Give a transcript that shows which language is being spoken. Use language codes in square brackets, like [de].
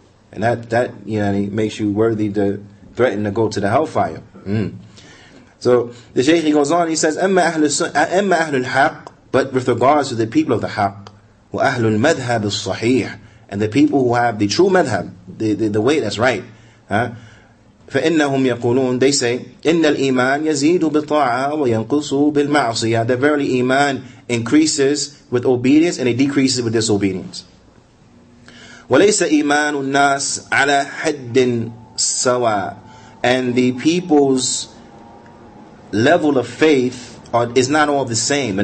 [en] And that makes you worthy to threaten to go to the hellfire. So the Shaykh he goes on, he says, [ar] أَمَّا أَهْلُ الْحَقِّ, [en] but with regards to the people of the haqq, [ar] وَأَهْلُ الْمَذْهَبِ الصَّحِيحِ, [en] and the people who have the true madhab, the way that's right. [ar] فَإِنَّهُمْ يَقُولُونَ, [en] they say, [ar] إِنَّ الْإِيمَانِ يَزِيدُ بِالطَّاعَةِ وَيَنْقُصُ بِالْمَعْصِيَةِ. [en] That verily iman increases with obedience and it decreases with disobedience. [ar] وَلَيْسَ إِيمَانُ النَّاسِ عَلَى حَدٍّ سَوَى. [en] And the people's level of faith is not all the same.